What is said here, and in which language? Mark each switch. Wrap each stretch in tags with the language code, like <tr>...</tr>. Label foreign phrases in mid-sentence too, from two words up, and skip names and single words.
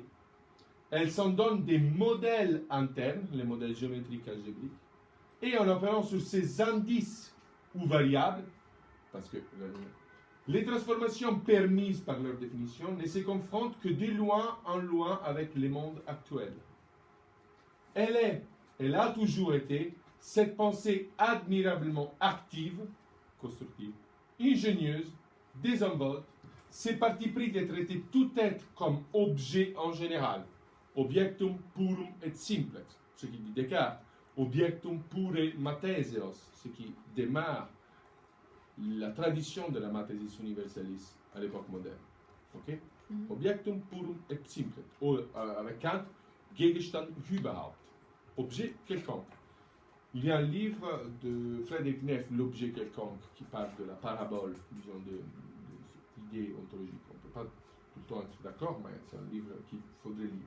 <fr>Elle s'en donne des modèles internes, les modèles géométriques algébriques, et en opérant sur ces indices ou variables, parce que les transformations permises par leur définition ne se confrontent que de loin en loin avec les mondes actuels. Elle a toujours été cette pensée admirablement active, constructive, ingénieuse, désinvolte, c'est parti pris de traiter tout être comme objet en général,</fr> <la>objectum purum et simplex,</la> <fr>ce qui dit Descartes,</fr> <la>objectum pure matheseos,</la> <fr>ce qui démarre la tradition de la</fr> <la>mathésis universalis</la> <fr>à l'époque moderne. Okay?</fr> <la>Objectum purum et simplex.</la> <fr>Avec Kant,</fr> <de>Gegenstand überhaupt.</de> <fr>Objet quelconque. Il y a un livre de Frédéric Neff, L'objet quelconque, qui parle de la parabole, disons, de cette idée ontologique. On ne peut pas tout le temps être d'accord, mais c'est un livre qu'il faudrait lire.</fr>